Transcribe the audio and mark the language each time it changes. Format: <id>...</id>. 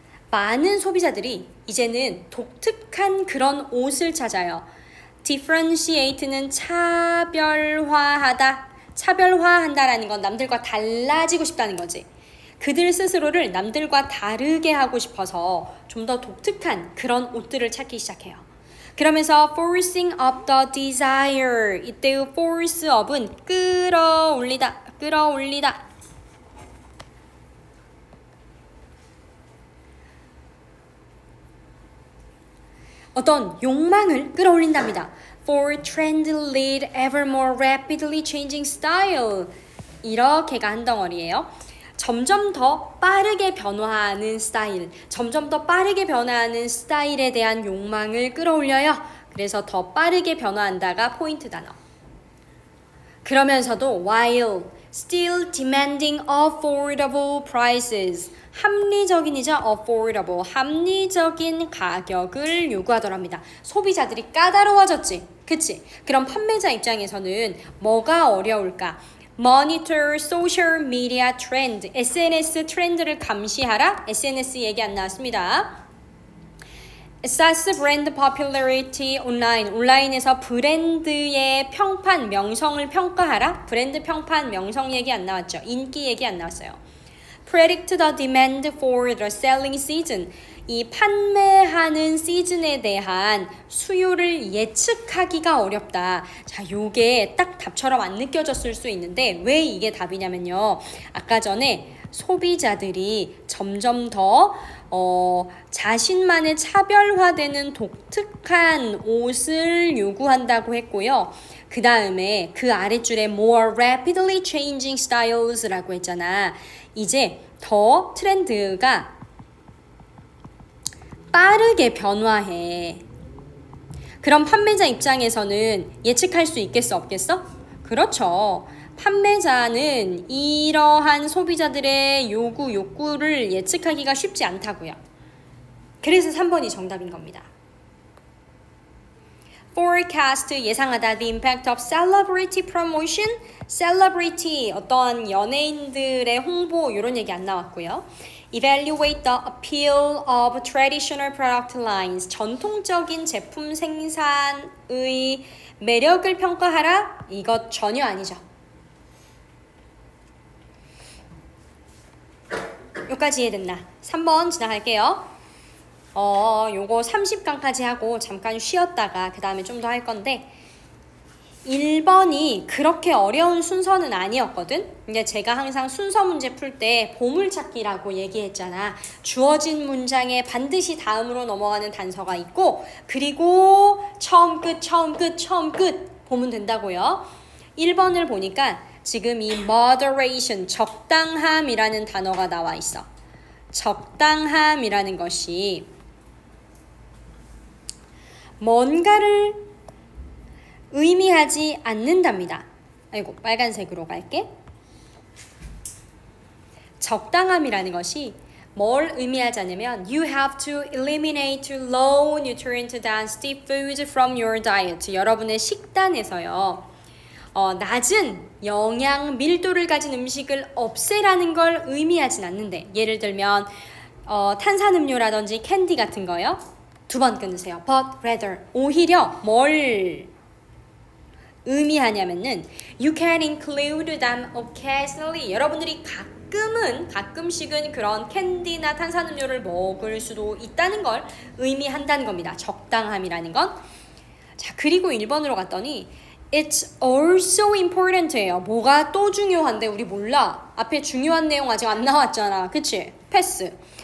<ko>많은 소비자들이 이제는 독특한 그런 옷을 찾아요. differentiate는 차별화하다. 차별화한다라는 건 남들과 달라지고 싶다는 거지. 그들 스스로를 남들과 다르게 하고 싶어서 좀 더 독특한 그런 옷들을 찾기 시작해요. 그러면서</ko> <en>forcing up the desire.</en> <ko>이때의 force up은 끌어올리다, 끌어올리다. 어떤 욕망을 끌어올린답니다.</ko> <en>For trend lead ever more rapidly changing style.</en> <ko>이렇게가 한 덩어리예요. 점점 더 빠르게 변화하는 스타일, 점점 더 빠르게 변화하는 스타일에 대한 욕망을 끌어올려요. 그래서 더 빠르게 변화한다가 포인트 단어. 그러면서도</ko> <en>while still demanding affordable prices.</en> <ko>합리적인이자 affordable, 합리적인 가격을 요구하더랍니다. 소비자들이 까다로워졌지. 그치? 그럼 판매자 입장에서는 뭐가 어려울까?</ko> <en>Monitor social media trend.</en> <ko>SNS 트렌드를 감시하라. SNS 얘기 안 나왔습니다.</ko> <en>Assess brand popularity online.</en> <ko>온라인에서 브랜드의 평판, 명성을 평가하라. 브랜드 평판, 명성 얘기 안 나왔죠. 인기 얘기 안 나왔어요.</ko> <en>Predict the demand for the selling season.</en> <ko>이 판매하는 시즌에 대한 수요를 예측하기가 어렵다. 자, 요게 딱 답처럼 안 느껴졌을 수 있는데 왜 이게 답이냐면요. 아까 전에 소비자들이 점점 더 자신만의 차별화되는 독특한 옷을 요구한다고 했고요. 그 다음에 그 아랫줄에</ko> <en>more rapidly changing styles</en> <ko>라고 했잖아. 이제 더 트렌드가 빠르게 변화해. 그럼 판매자 입장에서는 예측할 수 있겠어, 없겠어? 그렇죠. 판매자는 이러한 소비자들의 욕구를 예측하기가 쉽지 않다고요. 그래서 3번이 정답인 겁니다. Forecast, 예상하다.</ko> <en>The impact of celebrity promotion.</en> <ko>Celebrity, 어떠한 연예인들의 홍보 이런 얘기 안 나왔고요.</ko> <en>Evaluate the appeal of traditional product lines.</en> <ko>전통적인 제품 생산의 매력을 평가하라. 이것 전혀 아니죠. 여기까지 이해됐나? 3번 지나갈게요. 요거 30강까지 하고 잠깐 쉬었다가 그 다음에 좀 더 할 건데 1번이 그렇게 어려운 순서는 아니었거든. 근데 제가 항상 순서 문제 풀 때 보물찾기라고 얘기했잖아. 주어진 문장에 반드시 다음으로 넘어가는 단서가 있고 그리고 처음 끝 처음 끝 처음 끝 보면 된다고요. 1번을 보니까 지금 이 moderation, 적당함이라는 단어가 나와 있어. 적당함이라는 것이 뭔가를 의미하지 않는답니다. 아이고, 빨간색으로 갈게. 적당함이라는 것이 뭘 의미하자냐면</ko> <en>you have to eliminate low nutrient density foods from your diet.</en> <ko>여러분의 식단에서요. 낮은 영양 밀도를 가진 음식을 없애라는 걸 의미하진 않는데 예를 들면 탄산음료라든지 캔디 같은 거요. 2번 끊으세요.</ko> <en>But rather</en> <ko>오히려 뭘 의미하냐면은</ko> <en>you can include them occasionally.</en> <ko>여러분들이 가끔씩은 그런 캔디나 탄산음료를 먹을 수도 있다는 걸 의미한다는 겁니다. 적당함이라는 건. 자, 그리고 1번으로 갔더니</ko> <en>It's also important</en> <ko>예요. 뭐가 또 중요한데 우리 몰라. 앞에 중요한 내용 아직 안 나왔잖아. 그치? 패스.</ko>